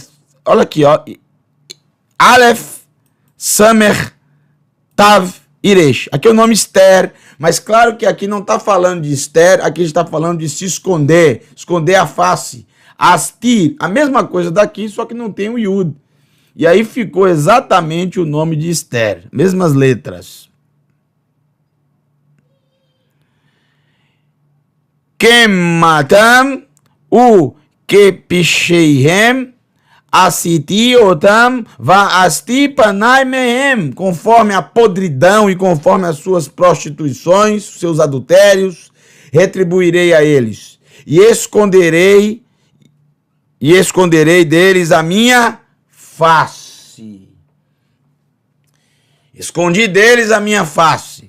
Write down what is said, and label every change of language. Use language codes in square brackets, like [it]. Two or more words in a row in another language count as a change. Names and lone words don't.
[pt] Olha aqui, ó. [he] אלף, סמך, תו, ריש. [pt] Aqui é o nome Esther. Mas claro que aqui não está falando de Esther, aqui está falando de se esconder, esconder a face. Astir, a mesma coisa daqui, só que não tem o Yud. E aí ficou exatamente o nome de Esther, mesmas letras. [he] כטמאתם וכפשעיהם עשיתי אתם ואסתר פני מהם, [pt] conforme a podridão e conforme as suas prostituições, seus adultérios, retribuirei a eles e esconderei deles a minha face. Escondi deles a minha face.